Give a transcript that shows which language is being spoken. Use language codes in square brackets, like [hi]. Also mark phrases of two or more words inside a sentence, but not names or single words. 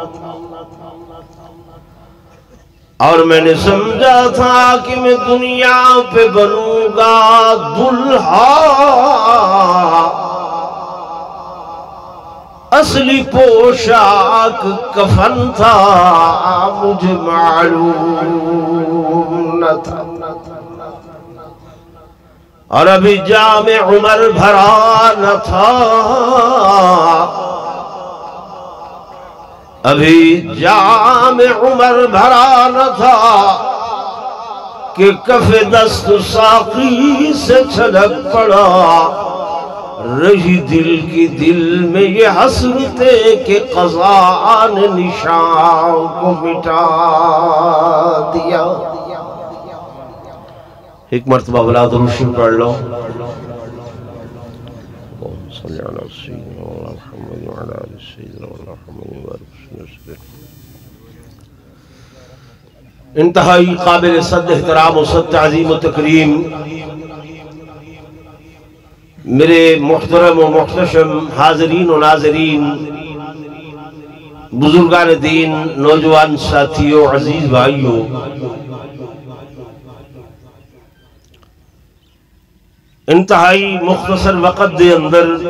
[ur] اور میں نے سمجھا تھا کہ میں دنیا پہ بنوں گا دلہا، اصلی پوشاک کفن تھا مجھے معلوم نہ تھا۔ اور ابھی جام عمر بھرا نہ تھا، ابھی جام عمر بھرا نہ تھا کہ کف دست ساقی سے چھلک پڑا، رہی دل کی دل میں یہ حسرتیں کہ قضاء نے نشان کو مٹا دیا۔ ایک مرتبہ بلا درود شریف پڑھ لو۔ [ar] صلی اللہ علیہ وسلم۔ [ur] انتہائی قابل صد احترام و صد تعظیم و تکریم میرے محترم و محتشم حاضرین و ناظرین، بزرگان دین، نوجوان ساتھیوں، عزیز بھائیوں، انتہائی مختصر وقت دے اندر